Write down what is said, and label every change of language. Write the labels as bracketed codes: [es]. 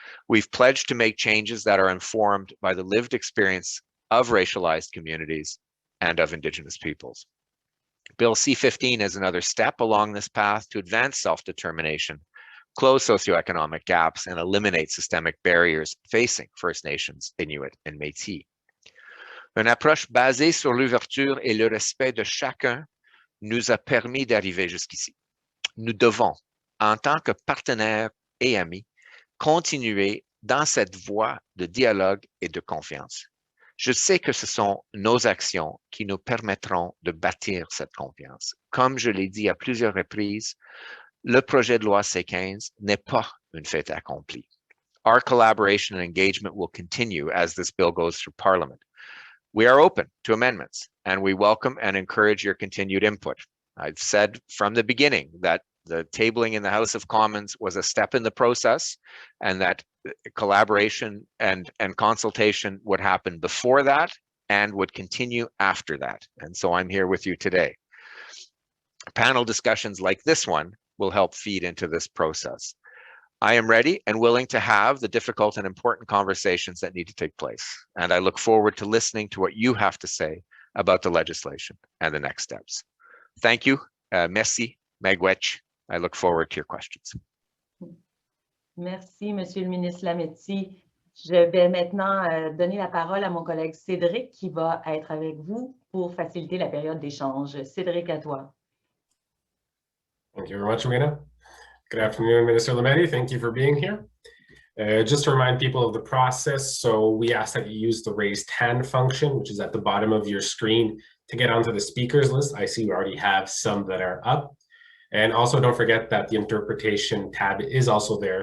[en] We've pledged to make changes that are informed by the lived experience of racialized communities and of Indigenous peoples. Bill C15 is another step along this path to advance self-determination, close socioeconomic gaps, and eliminate systemic barriers facing First Nations, Inuit, and Métis. [fr] Une approche basée sur l'ouverture et le respect de chacun nous a permis d'arriver jusqu'ici. Nous devons, en tant que partenaires et amis, continuer dans cette voie de dialogue et de confiance. Je sais que ce sont nos actions qui nous permettront de bâtir cette confiance. Comme je l'ai dit à plusieurs reprises, le projet de loi C15 n'est pas une fait accomplie. [en] Our collaboration and engagement will continue as this bill goes through Parliament. We are open to amendments, and we welcome and encourage your continued input. I've said from the beginning that the tabling in the House of Commons was a step in the process, and that collaboration and consultation would happen before that and would continue after that. And so I'm here with you today. Panel discussions like this one will help feed into this process. I am ready and willing to have the difficult and important conversations that need to take place. And I look forward to listening to what you have to say about the legislation and the next steps. Thank you. Merci. Magwech. I look forward to your questions. [fr] Merci, Monsieur le ministre Lametti. Je vais maintenant donner la parole à mon collègue Cédric qui va être avec vous pour faciliter la période d'échange. Cédric, à toi. [en] Thank you very much, Amina. Good afternoon, Minister Lametti. Thank you for being here. Just to remind people of the process, so we ask that you use the raised hand function, which is at the bottom of your screen, to get onto the speakers list. I see we already have some that are up. And also don't forget that the interpretation tab is also there.